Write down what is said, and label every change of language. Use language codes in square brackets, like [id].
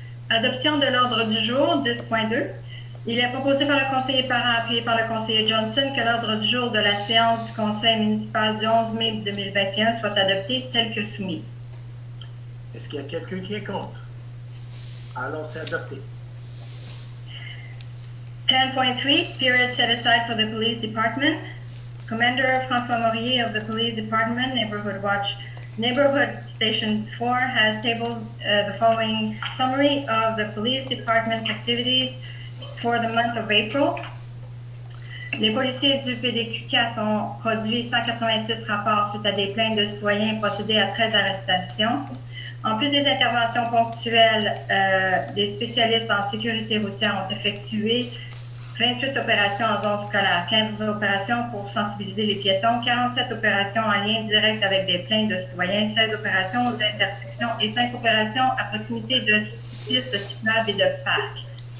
[fr] Adoption de l'ordre du jour, 10.2. Il est proposé par le conseiller Parent, appuyé par le conseiller Johnson, que l'ordre du jour de la séance du Conseil municipal du 11 mai 2021 soit adopté tel que soumis. Est-ce qu'il y a quelqu'un qui est contre? Alors, c'est adopté. [en] 10.3, period set aside for the police department. Commander François Maurier of the police department, Neighborhood Station 4 has tabled the following summary of the police department's activities for the month of April. [fr] Les policiers du PDQ-4 ont produit 186 rapports suite à des plaintes de citoyens et procédé à 13 arrestations. En plus des interventions ponctuelles, des spécialistes en sécurité routière ont effectué 28 opérations en zone scolaire, 15 opérations pour sensibiliser les piétons, 47 opérations en lien direct avec des plaintes de citoyens, 16 opérations aux intersections et 5 opérations à proximité de pistes cyclables et de parcs.